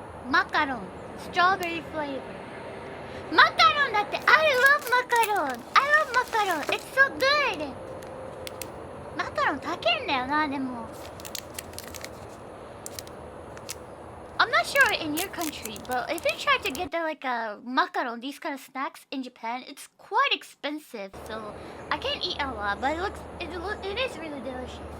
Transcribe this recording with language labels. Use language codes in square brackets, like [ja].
[en] Macaron, strawberry flavor. Macaron [ja] だって [en] I love macaron. I love macaron. It's so good. [ja] マカロン高いんだよな、でも。 [en] I'm not sure in your country, but if you try to get the like a macaron, these kind of snacks in Japan, it's quite expensive. So I can't eat a lot, but it is really delicious.